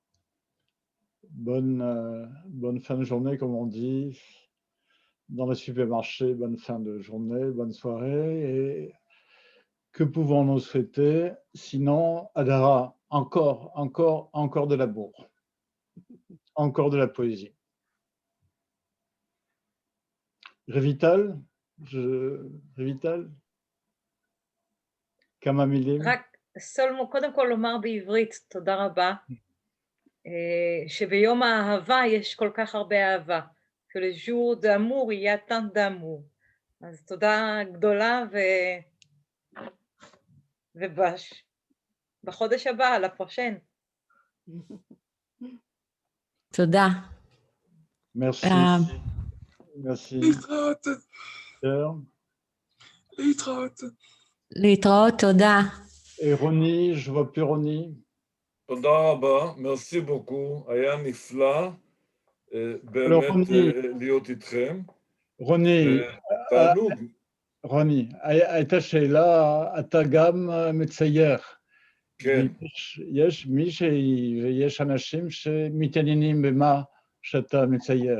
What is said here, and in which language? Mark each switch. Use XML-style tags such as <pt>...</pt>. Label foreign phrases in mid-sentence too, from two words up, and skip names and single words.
<fr>Bonne fin de journée, comme on dit. Dans le supermarché, bonne fin de journée, bonne soirée. Et que pouvons-nous souhaiter sinon, Hadara, encore de l'amour, encore de la poésie.</fr> <he>רויטל, כמה מילים? רק סולומון, קודם כל לומר בעברית, תודה רבה, שביום האהבה יש כל כך הרבה אהבה,</he> <fr>que le jour d'amour, il y a tant d'amour.</fr> <he>אז תודה גדולה ובחודש הבא, לפרשן. תודה.</he> <fr>Merci. Merci.</fr> <he>להתראות, תודה.</he> <fr>Et Ronnie, je vois plus Ronnie.</fr> <he>תודה רבה,</he> <fr>merci beaucoup,</fr> <he>היה נפלא באמת להיות איתכם. רוני, תענוג. רוני, הייתה שאלה, אתה גם מצייר. כן. יש מישהי ויש אנשים שמתעניינים במה שאתה מצייר.</he>